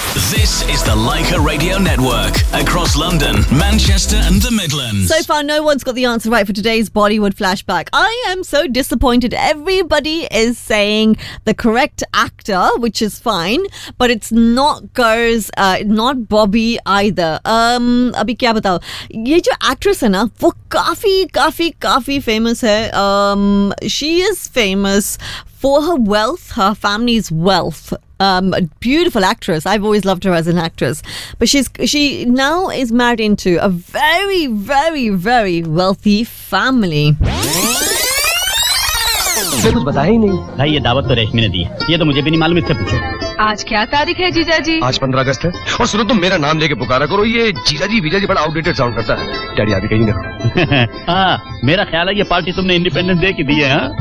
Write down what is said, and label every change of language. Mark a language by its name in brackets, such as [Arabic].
[English] This is the Leica Radio Network across London, Manchester and the Midlands. So far, no one's got the answer right for today's Bollywood flashback. I am so disappointed. Everybody is saying the correct actor, which is fine, but it's not girls, not Bobby either. [Hindi] अभी क्या बताओ? ये जो actress है ना, वो काफी famous है. [English] She is famous for her wealth, her family's wealth. A beautiful actress. I've always loved her as an actress. But she now is married into a very, very, very wealthy family. [Hindi] कुछ बता ही नहीं भाई, ये दावत तो रेशमी ने दी, ये तो मुझे भी नहीं मालूम, इससे पूछो। आज क्या तारीख है जीजा जी? आज 15 अगस्त है। और सुनो, तुम मेरा नाम लेके पुकारा करो, ये जीजा जी वीजा जी बड़ा आउटडेटेड साउंड करता है। डैडी अभी कहीं ना हो। हाँ, मेरा ख्याल है ये पार्टी तुमने इंडिपेंडेंस डे की दी है।